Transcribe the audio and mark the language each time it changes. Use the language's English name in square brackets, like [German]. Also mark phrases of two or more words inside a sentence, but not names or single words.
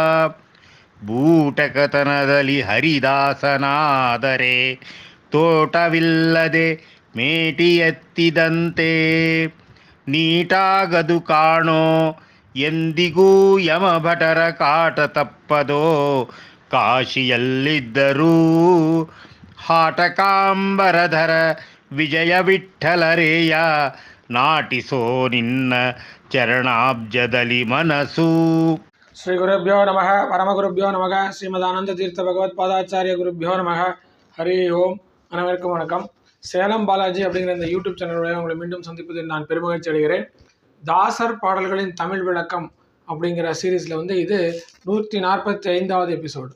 [Kannada] ಬೂಟಕತನದಲ್ಲಿ ಹರಿದಾಸನಾದರೆ ತೋಟವಿಲ್ಲದೆ ಮೇಟಿ ಎತ್ತಿದಂತೆ, ನೀಟಾಗದು ಕಾಣೋ ಎಂದಿಗೂ ಯಮಭಟರ ಕಾಟ ತಪ್ಪದೋ. ಕಾಶಿಯಲ್ಲಿದ್ದರೂ ಹಾಟಕಾಂಬರಧರ ವಿಜಯ ವಿಠ್ಠಲರೇಯ, ನಾಟಿಸೋ ನಿನ್ನ ಚರಣಾಬ್ಜದಲ್ಲಿ ಮನಸ್ಸು. [Sanskrit] ಶ್ರೀ ಗುರುಭ್ಯೋ ನಮಃ பரமகுருभ्यो நமக. ஸ்ரீமதானந்த தீர்த்த பகவத்பாதாச்சாரிய குருभ्यो நமக. [Tamil] ஹரி ஓம். அனைவருக்கும் வணக்கம். சேலம் பாலாஜி அப்படிங்கிற இந்த யூடியூப் சேனலுடைய உங்களை மீண்டும் சந்திப்பதில் நான் பெருமகிழ்ச்சி அடைகிறேன். தாசர் பாடல்களின் தமிழ் விளக்கம் அப்படிங்கிற சீரீஸில் இது 145வது எபிசோடு.